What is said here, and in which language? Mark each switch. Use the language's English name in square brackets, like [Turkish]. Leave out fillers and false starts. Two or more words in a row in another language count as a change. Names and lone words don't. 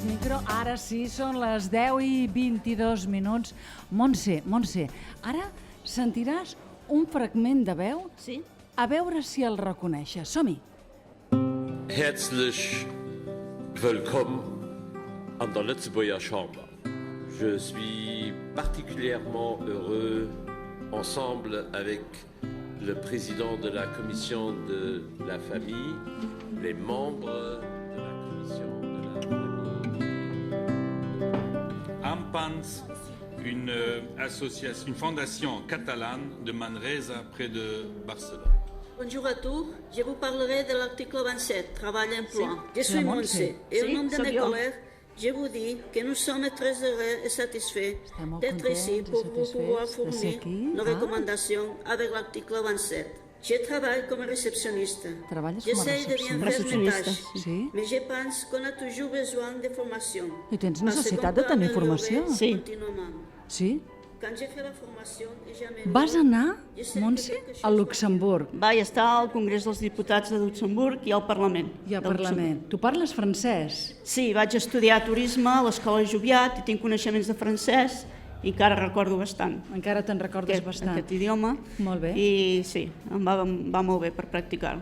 [Catalan] Però ara sí, són les 10:22. Montse, ara sentiràs un fragment de veu? Sí. A veure si el reconeixes. Som-hi. [German] Herzlich willkommen an der Lützeburger Chambre. [French] Je suis particulièrement heureux, ensemble avec le président de la commission de la famille, les membres de la commission de la famille. Ampans, une association, une fondation catalane de Manresa, près de Barcelone. Bonjour à tous, je vous parlerai de l'article 27, travail emploi. Je suis Montse. Montse et au [Catalan] Sí, [French] nom de [Catalan] sóc [French] mes [Catalan] jo. [French] collègues, je vous dis que nous sommes très heureux et satisfaits [Catalan] Estem molt [French] d'être ici [Catalan] contents i [French] pour vous pouvoir [Catalan] satisfets de ser [French] fournir [Catalan] aquí. [French] nos recommandations avec l'article 27. Je travaille comme réceptionniste. [Catalan] Treballes com a [French] J'essaie de bien faire mes [Catalan] recepcionista. [French] tâches, [Catalan] Sí. [French] mais je pense qu'on a toujours besoin de formation. [Catalan] I tens [French] Parce qu'on [Catalan] necessitat de [French] peut [Catalan] tenir [French] améliorer [Catalan] formació? [French] Sí. Continuellement. [Catalan] Sí? [French] Quand j'ai fait la formation et j'améliore, [Catalan] Vas anar, [French] je sais que [Catalan] Montse, [French] quelque chose [Catalan] a Luxemburg Vaig estar al Congrés dels Diputats de Luxemburg i al Parlament. i al de Luxemburg. Parlament. Tu parles francès? Sí, vaig estudiar turisme a l'Escola Joviat i tinc coneixements de francès i encara recordo bastant Encara te'n recordes bastant. aquest idioma. Molt bé. I sí, em va molt bé per practicar-lo.